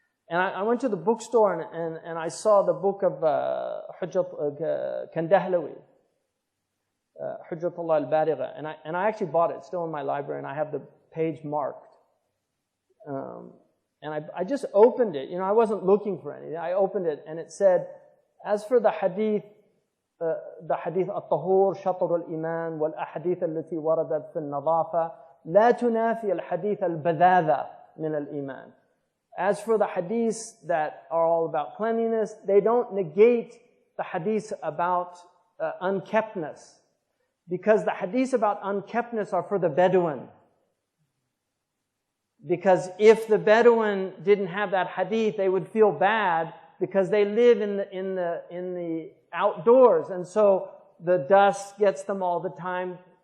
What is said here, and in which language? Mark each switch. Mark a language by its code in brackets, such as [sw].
[en] And I went to the bookstore, and I saw the book of Kandahlawi, Hujjatullah al-Baligha, and I actually bought it. It's still in my library, and I have the page marked. And I just opened it. You know, I wasn't looking for anything. I opened it, and it said, as for the hadith [ar] الطهور شطر الإيمان والأحاديث التي وردت في النظافة لا تنافي الحديث البذاذة من الإيمان. [en] As for the hadiths that are all about cleanliness, they don't negate the hadiths about unkeptness. Because the hadiths about unkeptness are for the Bedouin. Because if the Bedouin didn't have that hadith, they would feel bad because they live in the outdoors, and so the dust gets them all the time.